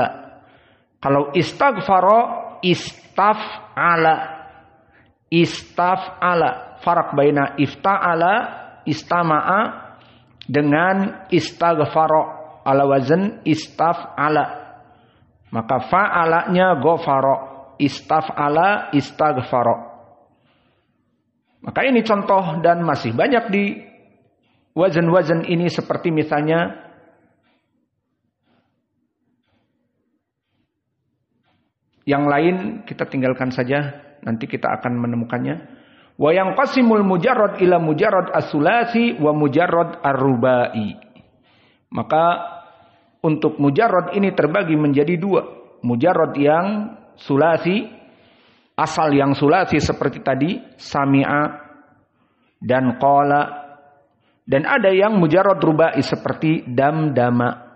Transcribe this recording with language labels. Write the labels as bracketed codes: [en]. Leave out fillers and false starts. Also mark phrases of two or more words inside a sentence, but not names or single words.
[ar] Kalau استغفر استفعل. Istaf'ala. فرق بين افتعل استمع dengan استغفر على وزن استفعل. Maka fa'alanya غفر. استفعل استغفر. [id] Maka ini contoh dan masih banyak di wazan-wazan ini seperti misalnya yang lain kita tinggalkan saja, nanti kita akan menemukannya. [ar] وينقسم المجرد إلى مجرد الثلاثي ومجرد الرباعي. [id] Maka untuk mujarrad ini terbagi menjadi dua. Mujarrad yang sulasi, asal yang sulasi seperti tadi, sami'a dan qala. Dan ada yang [ar] مجرد رباعي [id] seperti damdama.